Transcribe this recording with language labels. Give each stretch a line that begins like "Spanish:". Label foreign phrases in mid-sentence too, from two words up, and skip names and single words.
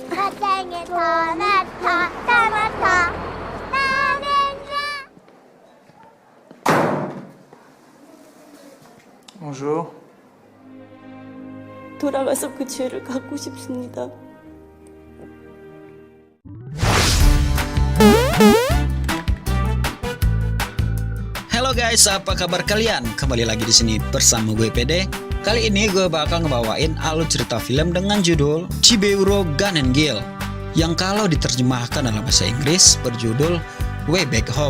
Korean: 세상에 나타나 나는야. Bonjour. 돌아가서 그 죄를 갚고 싶습니다.
Indonesian: Halo guys, apa kabar kalian? Kembali lagi di sini bersama gue PD. Kali ini gue bakal ngebawain alur cerita film dengan judul Chiburo Gun and Gil, yang kalau diterjemahkan dalam bahasa Inggris berjudul Way Back Home.